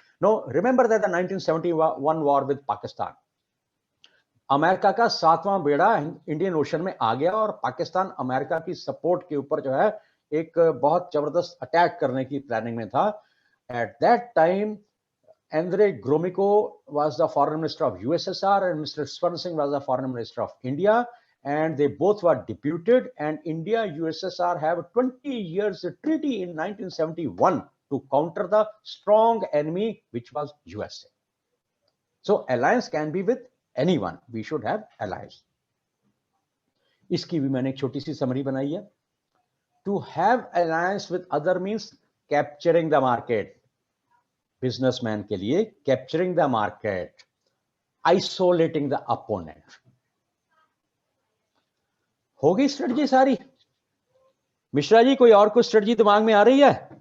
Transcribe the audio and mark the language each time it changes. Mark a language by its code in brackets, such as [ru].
[en] no, remember that the 1971 war with Pakistan, [hi] America का 7वां बेड़ा Indian ocean में आ गया और पाकिस्तान अमेरिका की सपोर्ट के ऊपर जो है एक बहुत जबरदस्त अटैक करने की प्लानिंग में था। [en] At that time Andre Gromyko was the foreign minister of USSR and Mr. Swaran Singh was the foreign minister of India, and they both were deputed, and India USSR have a 20 years treaty in 1971 to counter the strong enemy which was USA. So alliance can be with anyone. We should have allies. [hi] इसकी भी मैंने एक छोटी सी summary बनाई है। [en] To have alliance with other means capturing the market. Businessman के लिए capturing the market, isolating the opponent. [hi] होगी स्ट्रेटजी सारी? मिश्रा जी, कोई और कोई स्ट्रेटजी दिमाग में आ रही है?